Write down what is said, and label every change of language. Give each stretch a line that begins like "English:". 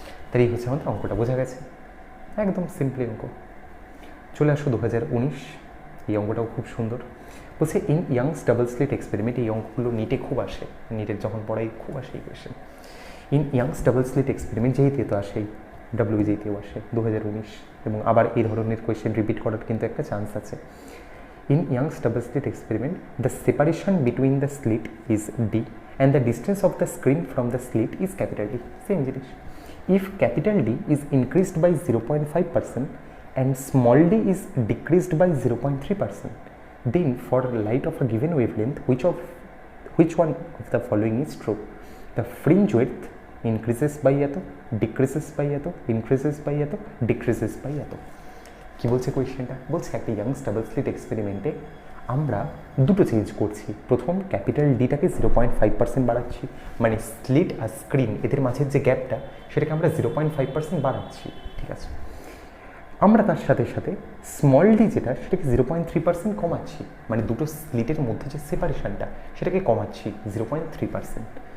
Bangla: তাই এই হচ্ছে আমাদের অঙ্কটা, বোঝা গেছে? একদম সিম্পলি অঙ্ক। চলে আসো 2019, এই অঙ্কটাও খুব সুন্দর। বলছে in youngs double slit experiment, এই অঙ্কগুলো নিটে খুব আসে, নিটের যখন পড়াই খুব আসে এই question. In youngs double slit experiment, যেইতে তো আসেই, WBJEE আসে 2019, এবং আবার এই ধরনের কোয়েশ্চেন রিপিট করার কিন্তু একটা চান্স আছে।
English: In Young's double slit experiment, the separation between the slit is d and the distance of the screen from the slit is capital D. Same জিনিস। If capital D is increased by 0.5% and small d is decreased by 0.3%, then for light of a given wavelength, which one of the following is true? The fringe width increases by এত, decreases by এত, increases by এত, decreases by এত।
Bangla: কি বলছে কোয়েশ্চেনটা? বলছে একটা youngs double slit এক্সপেরিমেন্টে আমরা দুটো চেঞ্জ করছি। প্রথম ক্যাপিটাল ডিটাকে 0.5% বাড়াচ্ছি, মানে স্লিট আর স্ক্রিন এদের মাঝের যে গ্যাপটা সেটাকে আমরা 0.5% বাড়াচ্ছি, ঠিক আছে। আমরা তার সাথে সাথে স্মল ডি যেটা সেটাকে 0.3% কমাচ্ছি, মানে দুটো স্লিটের মধ্যে যে সেপারেশনটা সেটাকে কমাচ্ছি 0.3%।